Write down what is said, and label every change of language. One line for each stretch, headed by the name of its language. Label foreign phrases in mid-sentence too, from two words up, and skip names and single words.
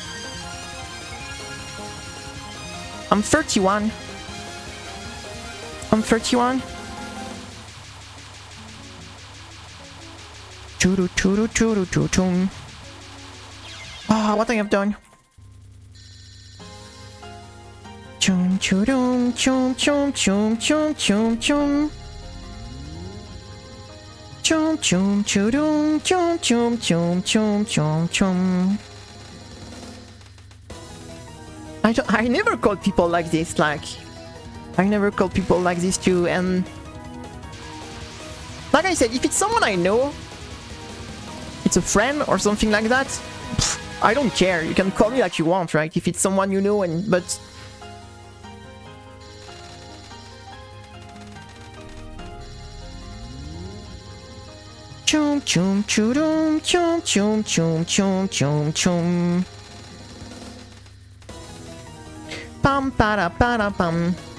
English: I'm 31. I'm 31. Churu churu churu churu chum. Ah, what I have done. Chum churum chum chum chum chum chum chum. Chum chum churum chum chum chum chum chum chum. I never call people like this, like I never call people like this too, and like I said, if it's someone I know, it's a friend or something like that, pff, I don't care. You can call me like you want, right? If it's someone you know, and but chum chum churum chum chum chum chum chum chum. Pam para para pam.